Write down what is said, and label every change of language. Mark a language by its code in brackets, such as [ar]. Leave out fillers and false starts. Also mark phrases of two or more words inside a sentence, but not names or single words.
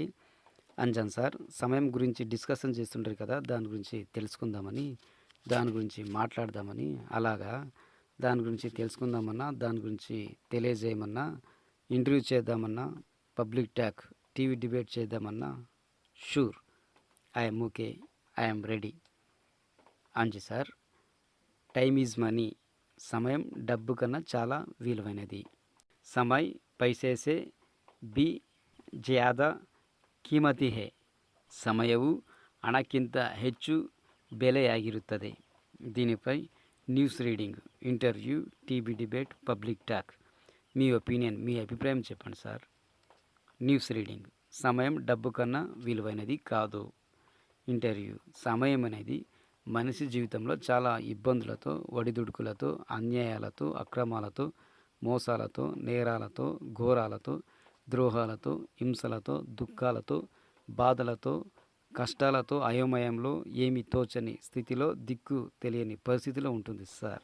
[te] అంజన్ సార్ సమయం గురించి డిస్కషన్ చేస్తుంటారు కదా, దాని గురించి తెలుసుకుందామని, దాని గురించి మాట్లాడదామని, అలాగా దాని గురించి తెలుసుకుందామన్నా, దాని గురించి తెలియజేయమన్నా, ఇంటర్వ్యూ చేద్దామన్నా, [en] public talk TV debate [te] చేద్దామన్నా, [en] sure I'm okay, I'm ready. [te] అంజి సార్, [en] time is money, [te] సమయం డబ్బు కన్నా చాలా విలువైనది. [hi] समय पैसे से भी ज़्यादा कीमती है, [kn] ಸಮಯವು ಹಣಕ್ಕಿಂತ ಹೆಚ್ಚು ಬೆಲೆಯಾಗಿರುತ್ತದೆ. [te] దీనిపై [en] news reading, [te] ఇంటర్వ్యూ, [en] TV debate, public talk. [te] మీ ఒపీనియన్, మీ అభిప్రాయం చెప్పండి సార్. [en] news reading, [te] సమయం డబ్బు కన్నా విలువైనది కాదు. ఇంటర్వ్యూ, సమయం అనేది మనిషి జీవితంలో చాలా ఇబ్బందులతో, ఒడిదుడుకులతో, అన్యాయాలతో, అక్రమాలతో, మోసాలతో, నేరాలతో, ఘోరాలతో, ద్రోహాలతో, హింసలతో, దుఃఖాలతో, బాధలతో, కష్టాలతో, అయోమయంలో, ఏమీ తోచని స్థితిలో, దిక్కు తెలియని పరిస్థితిలో ఉంటుంది సార్.